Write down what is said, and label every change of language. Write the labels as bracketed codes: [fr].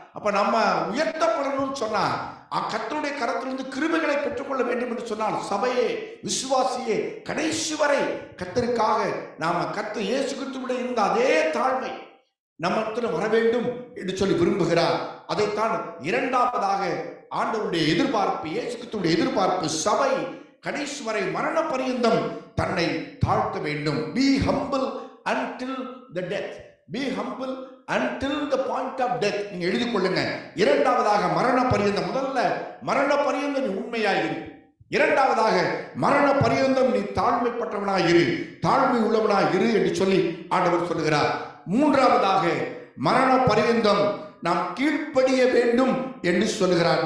[ta] அப்ப நம்ம உயர்த்தப்படணும்னு சொன்னா கர்த்தருடைய கரத்திலிருந்து கிருபைகளை பெற்றுக்கொள்ள வேண்டும் என்று சொன்னால், சபையே, விசுவாசியே, கடைசி வரை கர்த்தருக்காக நாம கர்த்தர் இயேசு கிறிஸ்துவோட இருந்த அதே தாழ்மை, நம்மிடத்தில் வர வேண்டும் என்று சொல்லி விரும்புகிறார். அதைத்தான் இரண்டாவதாக ஆண்டவருடைய எதிர்பார்ப்பு, இயேசு கிறிஸ்துவுடைய எதிர்பார்ப்பு, சபை கடைசி வரை மரண பரியந்தம் தன்னை தாழ்த்த வேண்டும். [en] Be humble until the death. Be humble until the point of death. [ta] நீங்க எழுதிக் கொள்ளுங்க. இரண்டாவதாக மரண பரியந்தம். முதல்ல மரண பரியந்தம் நீ உண்மையாயிரு. இரண்டாவதாக மரண பரியந்தம் நீ தாழ்மைப்பட்டவனாயிரு, தாழ்மை உள்ளவனாயிரு என்று சொல்லி ஆண்டவர் சொல்லுகிறார். மூன்றாவதாக மரண பரியந்தம் நாம் கீழ்ப்படிய வேண்டும் என்று சொல்லுகிறார்.